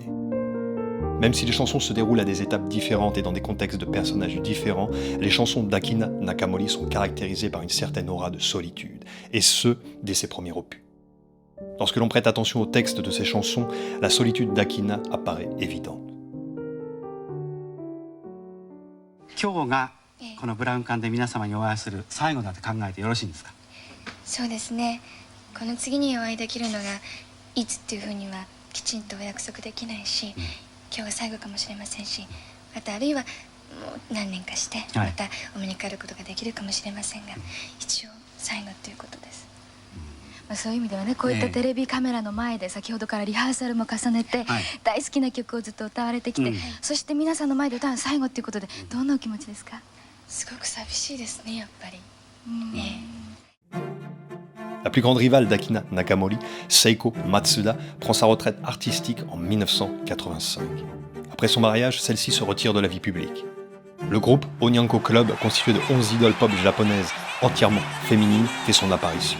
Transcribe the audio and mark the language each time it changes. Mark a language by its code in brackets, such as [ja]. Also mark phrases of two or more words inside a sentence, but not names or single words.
[fr] Même si les chansons se déroulent à des étapes différentes et dans des contextes de personnages différents, les chansons d'Akina Nakamori sont caractérisées par une certaine aura de solitude, et ce, dès ses premiers opus. Lorsque l'on prête attention au texte de ces chansons, la solitude d'Akina apparaît évidente. [ja] 今日がこのブラウン管で皆様にお会いする最後だと考えてよろしいんですか？そうですね。この次にお会いできるのがいつっていうふうにはきちんとお約束できないし、今日が最後かもしれませんし、またあるいはもう何年かしてまたお目にかかることができるかもしれませんが、一応最後ということです。そういう意味ではね、こういったテレビカメラの前で先ほどからリハーサルも重ねて、大好きな曲をずっと歌われてきて、そして皆さんの前で歌う最後っていうことでどんなお気持ちですか？すごく寂しいですね、やっぱり。 [fr] La plus grande rivale d'Akina Nakamori, Seiko Matsuda, prend sa retraite artistique en 1985. Après son mariage, celle-ci se retire de la vie publique. Le groupe Onyanko Club, constitué de 11 idoles pop japonaises entièrement féminines, fait son apparition.